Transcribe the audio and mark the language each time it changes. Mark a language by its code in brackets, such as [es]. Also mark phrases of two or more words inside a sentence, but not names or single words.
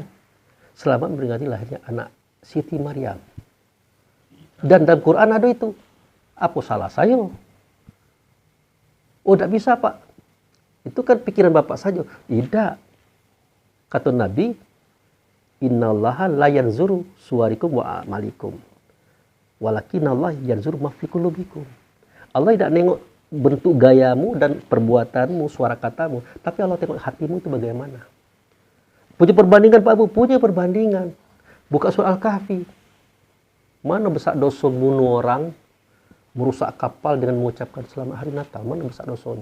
[id] Selamat memperingati lahirnya anak Siti Maryam. Dan dalam Quran ada itu. Apa salah saya? Oh, tidak bisa Pak. Itu kan pikiran Bapak saja. Tidak. Kata Nabi, [ar] إن الله لا ينظر صوركم وأعمالكم. ولكن الله ينظر ما في قلوبكم. [id] Allah tidak nengok bentuk gayamu dan perbuatanmu, suara katamu, tapi Allah tengok hatimu itu bagaimana. Punya perbandingan Pak Abu, punya perbandingan. Buka surah Al-Kahfi. Mana besar dosa bunuh orang, merusak kapal dengan mengucapkan selamat hari Natal, mana besar dosanya?